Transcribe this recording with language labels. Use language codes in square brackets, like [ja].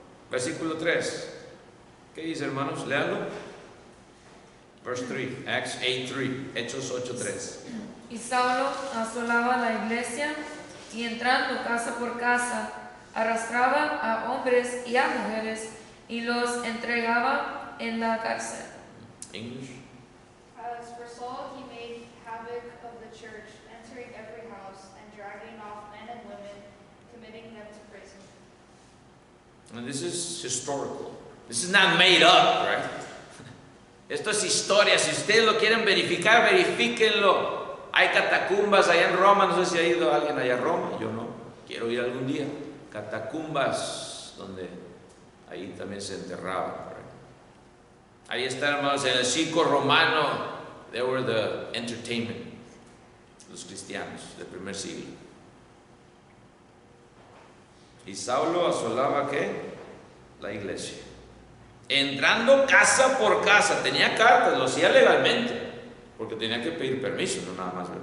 [es] Versículo 3. ¿Qué dice, hermanos? Léanlo. [en] Verse 3, Acts 8:3, [es] Hechos 8:3. Y Saulo asolaba la iglesia y entrando casa por casa, arrastraba a hombres y a mujeres y los entregaba en la cárcel. [en] English. As for Saul, he made havoc of the church, entering every house and dragging off men and women, committing them to prison. And this is historical. This is not made up, right? [es] Esto es historia. Si ustedes lo quieren verificar, verifíquenlo. Hay catacumbas allá en Roma. No sé si ha ido alguien allá a Roma. Yo no. Quiero ir algún día. Catacumbas donde ahí también se enterraban. Right? Ahí está, hermanos, en el circo romano. [en] They were the entertainment. [es] Los cristianos del primer siglo. Y Saulo asolaba, ¿qué? La iglesia. Entrando casa por casa, tenía cartas, lo hacía legalmente, porque tenía que pedir permiso, no nada más.